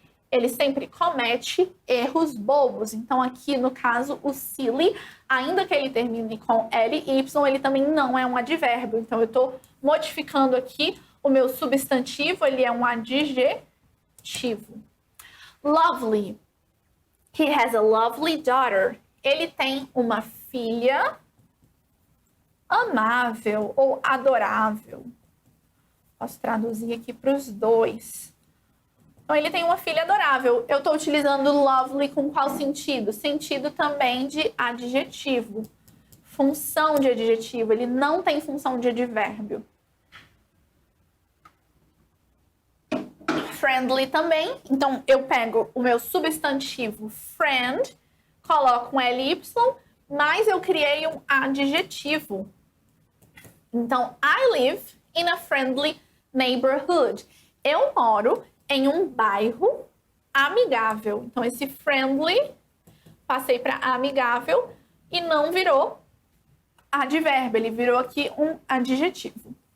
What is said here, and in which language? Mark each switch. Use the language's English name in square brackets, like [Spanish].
[Portuguese] Ele sempre comete erros bobos. Então, aqui, no caso, o silly, ainda que ele termine com LY, ele também não é um advérbio. Então, eu estou modificando aqui o meu substantivo, ele é um adjetivo. [English] Lovely. He has a lovely daughter. [Portuguese] Ele tem uma filha amável ou adorável. Posso traduzir aqui para os dois. Então, ele tem uma filha adorável. Eu estou utilizando lovely com qual sentido? Sentido também de adjetivo. Função de adjetivo. Ele não tem função de advérbio. Friendly também. Então, eu pego o meu substantivo friend, coloco um LY, mas eu criei um adjetivo. [English] Então, I live in a friendly neighborhood. [Portuguese] Eu moro em um bairro amigável. Então, esse friendly, passei para amigável e não virou advérbio. Ele virou aqui um adjetivo.